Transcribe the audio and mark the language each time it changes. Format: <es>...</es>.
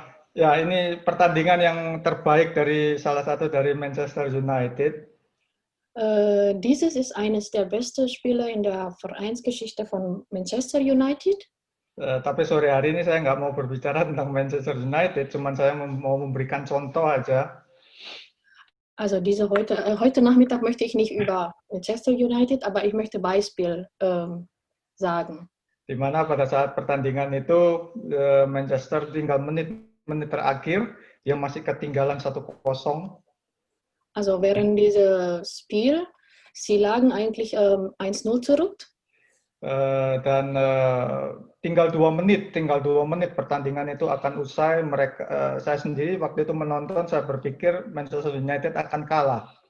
<id>Ya, ini pertandingan yang terbaik dari salah satu dari Manchester United.</id> <de>Dieses ist eines der besten Spiele in der Vereinsgeschichte von Manchester United.</de> <id>Tapi sore hari ini saya nggak mau berbicara tentang Manchester United, cuman saya mau memberikan contoh aja.</id> <de>Also heute Nachmittag möchte ich nicht über Manchester United, aber ich möchte Beispiel sagen.</de> <id>Di mana pada saat pertandingan itu Manchester tinggal menit terakhir, dia masih ketinggalan 1-0.</id> <de>Also während dieses Spiel, sie lagen eigentlich 1-0 zurück.</de> <id>Dan tinggal 2 menit pertandingan itu akan usai. Saya sendiri waktu itu menonton, saya berpikir Manchester United akan kalah.</id>